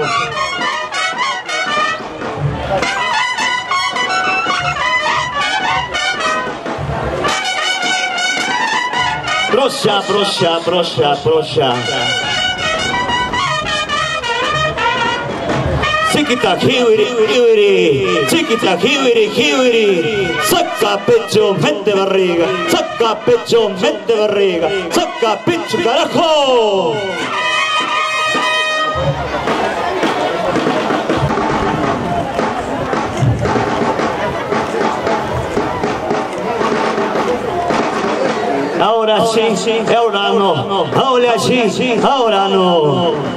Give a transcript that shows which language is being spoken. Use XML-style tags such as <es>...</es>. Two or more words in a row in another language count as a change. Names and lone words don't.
<es>Brosha, brosha, brosha, brosha. Sikita hiwiri hiwiri, sikita hiwiri hiwiri. Saca pecho, mete barriga, saca pecho, mete barriga, saca pecho, carajo. Ahora sí, ahora no, ahora sí, ahora no.</es>